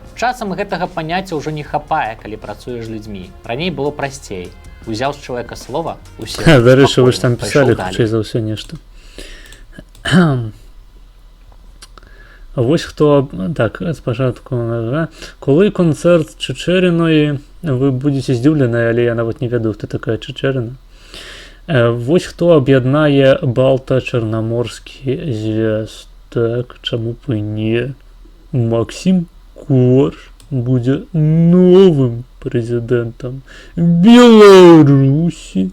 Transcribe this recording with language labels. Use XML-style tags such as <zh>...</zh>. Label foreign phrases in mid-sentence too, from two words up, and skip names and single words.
<be>Часам гэтага паняцця ўжо не хапае, калі працуеш з людзьмі. Раней было прасцей. Узяў з чалавека слова, усе... Дарэчы, вы ж там пісалі, хутчэй за ўсё нешта. Вось хто, так, спачатку,</be> <uk>коли концерт Чечеріної</uk> <be>вы будете здзіўленыя, але я нават не ведаю, хто такая Чечерина. Вось хто аб'яднае балта-чарнаморскі звяз. Так, чаму б і не? Максим Корж будзе новым прэзідэнтам Беларусі.</be>